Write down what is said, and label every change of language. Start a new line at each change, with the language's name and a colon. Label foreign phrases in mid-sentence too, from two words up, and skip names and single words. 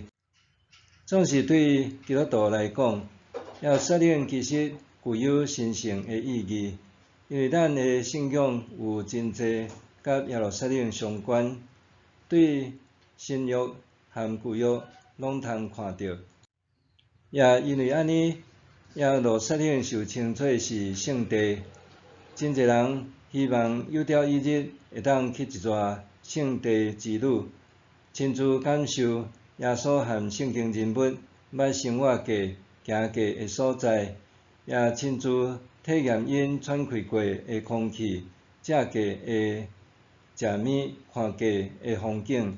Min Nan Chinese: 总是对基督徒来讲，耶路撒冷其实具有神圣的意义，因为咱的信仰有真侪甲耶路撒冷相关，对新约和旧约拢通看到。也因为安尼，耶路撒冷受称作是圣地，真侪人希望有朝一日会当去一逝圣地之旅，亲自感受耶稣和圣经人物捌生活过、行过的所在，也亲自体验因喘气过的空气、食过的食物、看过的风景。